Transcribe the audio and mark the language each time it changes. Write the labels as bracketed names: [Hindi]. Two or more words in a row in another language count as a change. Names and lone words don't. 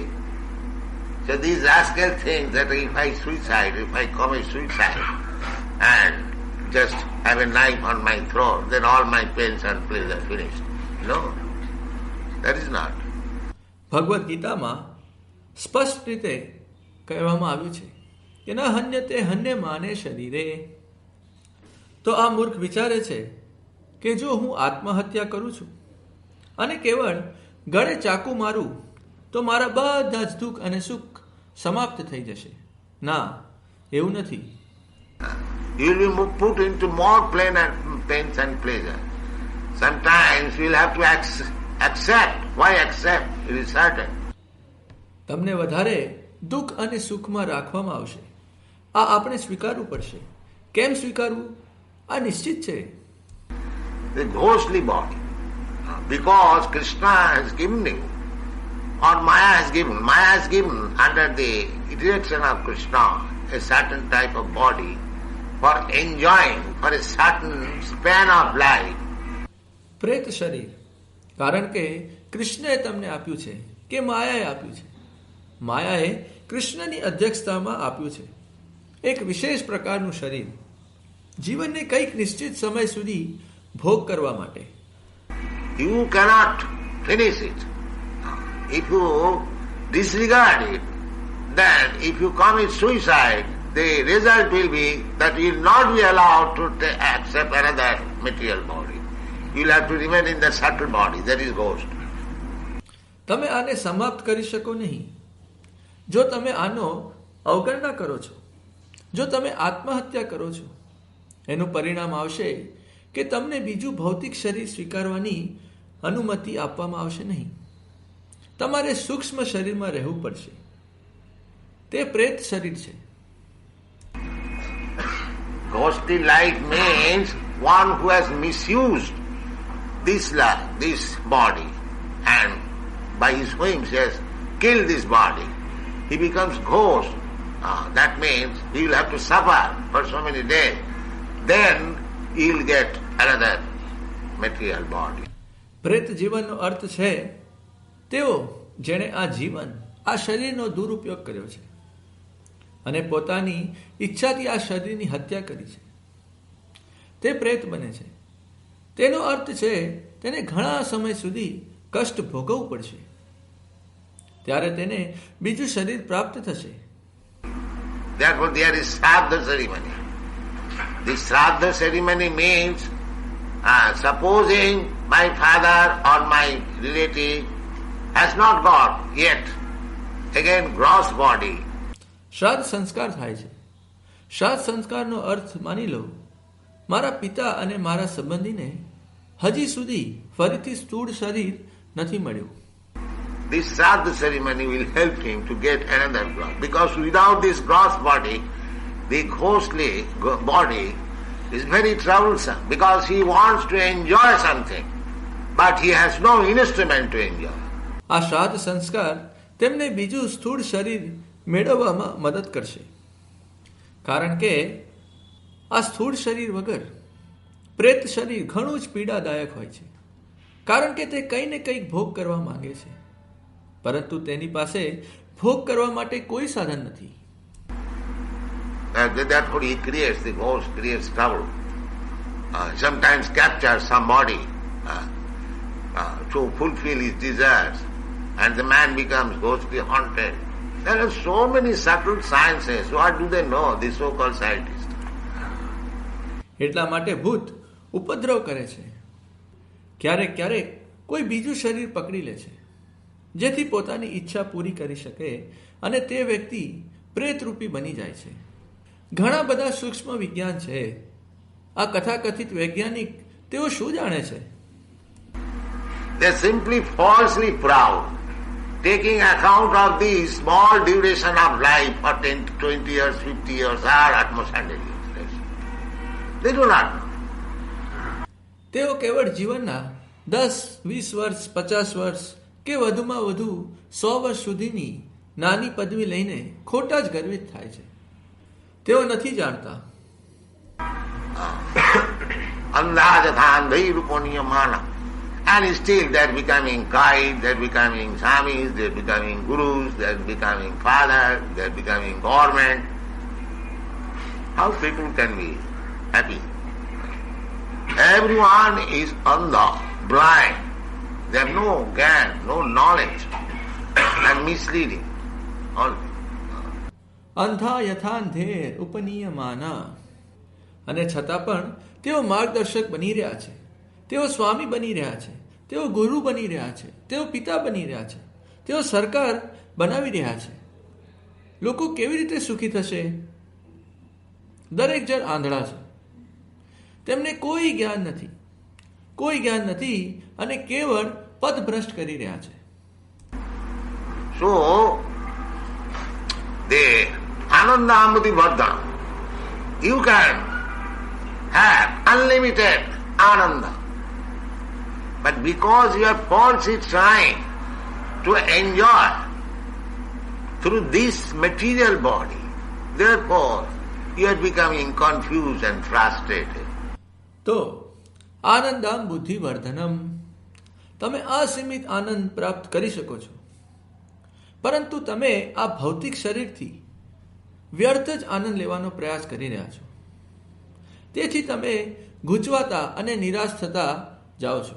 [English] So these rascal think that if I suicide, if I commit suicide and just have a knife on my throat, then all my pains and pleasure are finished. No, that is not. [Gujarati] ભગવદ્ ગીતામાં સ્પષ્ટ રીતે કહેવામાં આવ્યું છે કે [Sanskrit] न हन्यते हन्य माने शरीरे. [Gujarati] તો આ મૂર્ખ વિચારે છે કે જો હું આત્મહત્યા કરું છું અને કેવળ ગળે ચાકુ મારું તો મારા બધા જ દુઃખ અને સુખ સમાપ્ત થઈ જશે. ના, એવું નથી. [English] You will be put into more pains and pleasure. Sometimes you will have to accept. Why accept? It is certain. [Gujarati] તમને વધારે દુઃખ અને સુખમાં રાખવામાં આવશે. આ આપણે સ્વીકારવું પડશે. કેમ સ્વીકારવું? આ નિશ્ચિત છે. [English] The ghostly body, because Krishna has given you, or Maya has given under the direction of Krishna a certain type of body for enjoying for a certain span of life. [Gujarati] પ્રેત શરીર, કારણ કે કૃષ્ણએ તમને આપ્યું છે કે માયાએ આપ્યું છે. માયાએ કૃષ્ણની અધ્યક્ષતામાં આપ્યું છે એક વિશેષ પ્રકારનું શરીર, જીવનને કંઈક નિશ્ચિત સમય સુધી ભોગ કરવા માટે. [English] You cannot finish it. If you disregard it, then if you commit suicide, the result will be that you will not be allowed to accept another material body. You will have to remain in the subtle body, that is ghost. [Gujarati] તમે આને સમાપ્ત કરી શકો નહીં. જો તમે આનો અવગણના કરો છો, જો તમે આત્મહત્યા કરો છો, એનું પરિણામ આવશે કે તમને બીજું ભૌતિક શરીર સ્વીકારવાની અનુમતિ આપવામાં આવશે નહીં. તમારે સૂક્ષ્મ શરીરમાં રહેવું પડશે. તે પ્રેત શરીર છે. [English] Ghostly life means one who has misused this body and by his whims has killed this body. He becomes ghost. That means he will have to suffer for so many days. Then he will get another material body. [Gujarati] પ્રેત જીવનનો અર્થ છે તેઓ જેણે આ જીવન, આ શરીરનો દુરુપયોગ કર્યો છે અને પોતાની ઈચ્છાથી આ શરીરની હત્યા કરી છે. તે પ્રેત બને છે. તેનો અર્થ છે તેને ઘણા સમય સુધી કષ્ટ ભોગવવું પડશે. ત્યારે તેને બીજું શરીર પ્રાપ્ત થશે. [English] Therefore there is Shraddha ceremony. This Shraddha ceremony means supposing my father or my relative has not got yet again gross body. [Gujarati] શ્રાદ્ધ સંસ્કાર થાય છે. શ્રાદ્ધ સંસ્કારનો અર્થ માની લો મારા પિતા અને મારા સંબંધીને હજી સુધી ફરીથી સ્થૂળ શરીર નથી મળ્યું. [English] This Shraddha ceremony will help him to get another gross, because without this gross body, the ghostly body is very troublesome, because he wants to enjoy something, but he has no instrument to enjoy. [Gujarati] આ શ્રાદ્ધ સંસ્કાર તેમને બીજું સ્થૂળ શરીર મેળવવામાં મદદ કરશે. કારણ કે આ સ્થૂળ શરીર વગર પ્રેત શરીર ઘણું જ પીડાદાયક હોય છે. કારણ કે તે કંઈ ને કંઈક ભોગ કરવા માંગે છે, પરંતુ તેની પાસે ભોગ કરવા માટે કોઈ સાધન નથી. [English] Therefore he creates, the ghost creates trouble. Sometimes captures somebody to fulfill his desires, and the man becomes ghostly haunted. There are so many subtle sciences. What do they know, the so-called scientists? [Gujarati] એટલા માટે ભૂત ઉપદ્રવ કરે છે. ક્યારેક ક્યારેક કોઈ બીજું શરીર પકડી લે છે જેથી પોતાની ઈચ્છા પૂરી કરી શકે અને તે વ્યક્તિ પ્રેતરૂપી બની જાય છે. ઘણા બધા સૂક્ષ્મ વિજ્ઞાન છે. આ કથાકથિત વૈજ્ઞાનિક તેઓ શું જાણે છે? [English] They are simply falsely proud taking account of the small duration of life for 10, 20 years, 50 years, or at most 100 years. They do not know. [Gujarati] તેઓ કેવળ જીવનના 10, 20 વર્ષ, 50 વર્ષ કે વધુમાં વધુ 100 વર્ષ સુધીની નાની પદવી લઈને ખોટા જ ગર્વિત થાય છે. તેઓ નથી જાણતા. [English] And still they're becoming guides, they're becoming swamis, they're becoming gurus, they're becoming fathers, they're becoming government. How people can be happy? Everyone is andha, blind. They have no gyan, no knowledge, and misleading. [Sanskrit] अंधा यथांधेर उपनीयमाना. [Gujarati] અને છતાં પણ તેઓ માર્ગદર્શક બની રહ્યા છે, તેઓ સ્વામી બની રહ્યા છે, તેઓ ગુરુ બની રહ્યા છે, તેઓ પિતા બની રહ્યા છે, તેઓ સરકાર બનાવી રહ્યા છે. લોકો કેવી રીતે સુખી થશે? દરેક જણ આંધળા છે, તેમને કોઈ જ્ઞાન નથી, કોઈ જ્ઞાન નથી અને કેવળ પદભ્રષ્ટ કરી રહ્યા છે. [English] So, the [Sanskrit] आनंदमति वर्धन, [English] you can have unlimited Ananda. But because you are falsely trying to enjoy through this material body, therefore you are becoming confused and frustrated. [Gujarati] તો [Sanskrit] आनंदाम बुद्धि वर्धनम, [Gujarati] તમે અસીમિત આનંદ પ્રાપ્ત કરી શકો છો, પરંતુ તમે આ ભૌતિક શરીરથી વ્યર્થ જ આનંદ લેવાનો પ્રયાસ કરી રહ્યા છો. તેથી તમે ગૂંચવાતા અને નિરાશ થતા જાઓ છો.